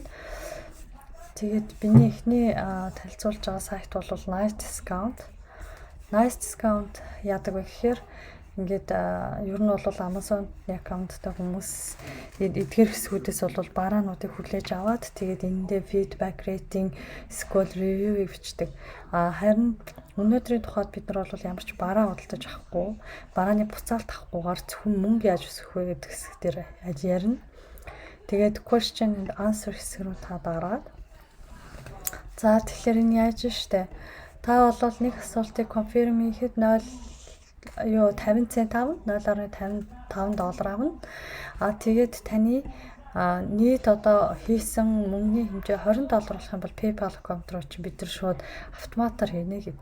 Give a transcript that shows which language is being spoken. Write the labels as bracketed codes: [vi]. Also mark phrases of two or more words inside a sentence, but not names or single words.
[mn] Тэгээд биний эхний танилцуулж байгаа сайт бол Nice Discount. Nice Discount яадаг вэ гэхээр ингээд ер нь бол Amazon-ы аккаунттай хүмүүс эдгээр хэсгүүдээс бол бараануудыг хүлээж аваад тэгээд энэндээ [en] feedback rating, [mn] эсвэл review-ийг бичдэг. Харин өнөөдрийн тухайд бид нар бол ямар ч бараа худалдаж авахгүй, барааны буцаалт авахгүйгээр зөвхөн мөнгө яаж өсгөх вэ гэдэг хэсэг дээр ярина. Тэгээд [en] question and answer [mn] хэсэг рүү та дараад. За тэгэхээр энэ яаж штэ? Та бол нэг асуултыг confirm хийхэд 50 цент авна, $0.55 авна. Тэгээд таны нийт одоо хийсэн мөнгөний хэмжээ $20 болох юм бол PayPal аккаунт руу чи бид нар шууд автоматар хийнэ гэв.